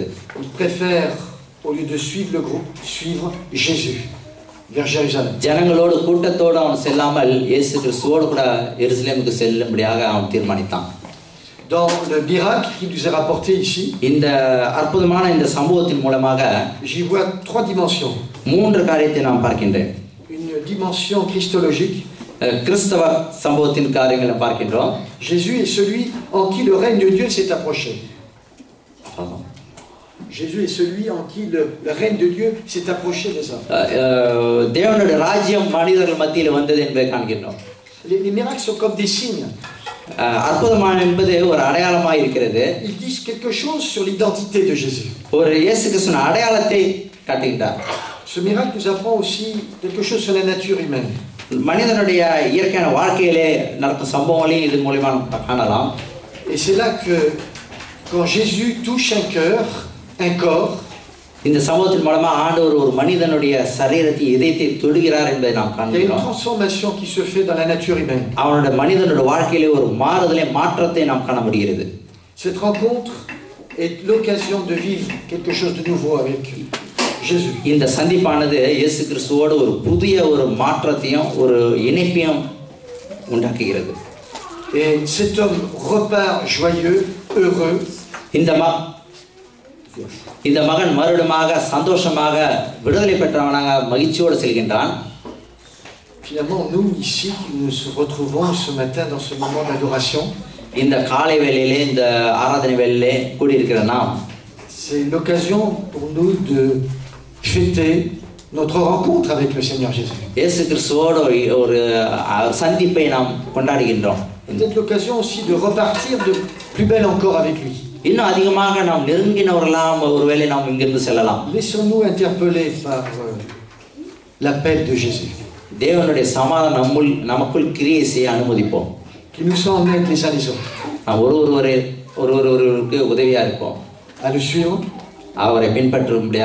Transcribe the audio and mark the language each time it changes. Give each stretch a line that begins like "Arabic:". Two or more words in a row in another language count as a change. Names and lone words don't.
French: Il préfère, au lieu de suivre le groupe, suivre Jésus vers Jérusalem.
Tamil: ஜனங்களோடு கூட்டத்தோடு அவன் செல்லாமல் இயேசு கிறிஸ்துவோடு கூட எருசலேமுக்கு செல்லும்படியாக அவன் தீர்மானித்தான்.
French: Dans le miracle qui nous est rapporté ici,
Tamil: இந்த அற்புதமான இந்த சம்பவத்தின் மூலமாக
French: j'y vois trois dimensions.
Tamil: மூன்று காரியத்தை நாம் பார்க்கின்றேன்.
French: Une dimension christologique.
Tamil: கிறிஸ்தவ சம்பவத்தின் காரியங்களை பார்க்கின்றோம்.
French: Jésus est celui en qui le règne de Dieu s'est approché. Jésus est celui en qui le règne de Dieu s'est approché des hommes.
Tamil: தேவனுடைய ராஜ்யம் மனிதர்கள் மத்தியில் வந்தது என்பதை காண்கின்றோம்.
French: Les miracles sont comme des signes.
Tamil: அற்புதமான என்பது ஒரு அடையாளமாக இருக்கிறது.
French: Ils disent quelque chose sur l'identité de Jésus.
Tamil: ஒரு இயேசு கிறிஸ்துவின் அடையாளத்தை காட்டுகின்றார்.
French: Ce miracle nous apprend aussi quelque chose sur la nature humaine.
Tamil: மனிதனுடைய இயற்கையான வாழ்க்கையிலே நடக்கும் சம்பவங்களையும் இது மூலமா காணலாம்.
French: Et c'est là que quand Jésus touche un cœur, un corps,
Tamil: இந்த சம்பவத்தின் மூலமா ஆண்டவர் ஒரு மனிதனுடைய சரீரத்தை இதயத்தை தொடுகிறார் என்பதை நாம்
French: il y a une
Tamil: காண்கிறோம்.
French: transformation qui se fait dans la nature humaine.
Tamil: அவனுடைய மனிதனுடைய வாழ்க்கையிலே ஒரு மாறுதலை மாற்றத்தை நாம் காண முடிகிறது.
French: Cette rencontre est l'occasion de vivre quelque chose de nouveau avec Jésus.
Tamil: இந்த சந்திப்பானது இயேசு கிறிஸ்துவோடு ஒரு புதிய ஒரு மாற்றத்தையும் ஒரு இணைப்பையும் உண்டாக்குகிறது.
French: Et cet homme repart joyeux, heureux.
Tamil: இந்த மகன் மறுபடியும் சந்தோஷமாக விடுதலை பெற்றவனாக மகிழ்ச்சியோடு செல்கின்றான்.
French: Finalement, nous ici, nous nous retrouvons ce matin dans ce moment d'adoration.
Tamil: இந்த காலை வேளையிலே இந்த ஆராதனை வேளையிலே கூடியிருக்கிற நாம்,
French: c'est l'occasion pour nous de fêter notre rencontre avec le Seigneur Jésus.
Tamil: இயேசு கிறிஸ்துவோடு ஒரு சந்திப்பை நாம் கொண்டாடுகின்றோம்.
French: C'est l'occasion aussi de repartir de plus belle encore avec lui.
Tamil: இன்னும் அதிகமாக நாம் நெருங்கினவர்களாம் ஒருவேளை நாம் இங்கிருந்து செல்லலாம்.
French: Laissons-nous interpeller par l'appel de Jésus.
Tamil: தேவனுடைய சமாதானம் நமக்குள் கிரியை செய்ய அனுமதிப்போம்.
French: Qui nous soit en aide les uns les autres.
Tamil: நாம் ஒருவருக்கு உதவியா இருப்போம்.
French: À le suivre.
Tamil: அவரை பின்பற்றும்படியாக